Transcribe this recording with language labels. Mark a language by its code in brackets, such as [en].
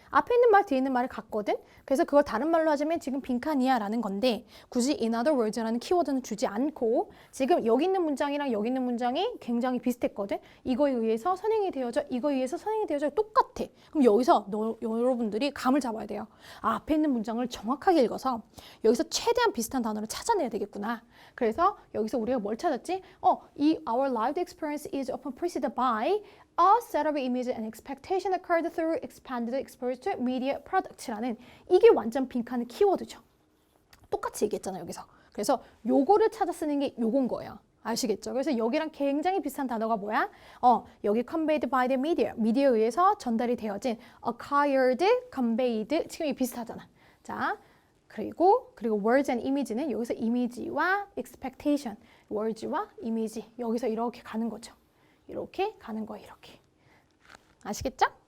[ko] 앞에 있는 말, 뒤에 있는 말이 같거든? 그래서 그걸 다른 말로 하자면 지금 빈칸이야 라는 건데 굳이 [en] in other words [ko] 라는 키워드는 주지 않고 지금 여기 있는 문장이랑 여기 있는 문장이 굉장히 비슷했거든? 이거에 의해서 선행이 되어져, 이거에 의해서 선행이 되어져 똑같아. 그럼 여기서 여러분들이 감을 잡아야 돼요. 아, 앞에 있는 문장을 정확하게 읽어서 여기서 최대한 비슷한 단어를 찾아내야 되겠구나. 그래서 여기서 우리가 뭘 찾았지? [en] 이 our lived experience is often preceded by a set of images and expectation occurred through expanded exposure to media products라는 [ko] 이게 완전 빈칸의 키워드죠. 똑같이 얘기했잖아요, 여기서. 그래서 요거를 찾아 쓰는 게 요건 거예요. 아시겠죠? 그래서 여기랑 굉장히 비슷한 단어가 뭐야? 여기 [en] conveyed by the media. [ko] 미디어에 의해서 전달이 되어진 [en] acquired, conveyed. [ko] 지금 이 비슷하잖아. 자, 그리고 [en] words and image [ko] 는 여기서 이미지와 expectation, words와 이미지 여기서 이렇게 가는 거죠. 이렇게 가는 거예요. 이렇게. 아시겠죠?